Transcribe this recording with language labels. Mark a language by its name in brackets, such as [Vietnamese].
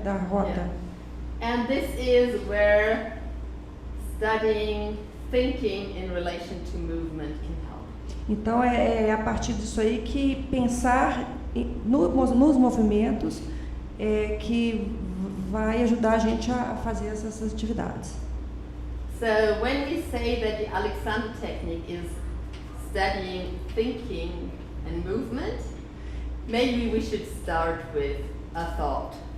[Portuguese] Da rota. [English] And this is where studying thinking in relation to movement can help. [Portuguese] Então é a partir disso aí que pensar nos movimentos que vai ajudar a gente a fazer essas atividades. [English] So when we say that the Alexander technique is studying thinking and movement, maybe we should start with a thought.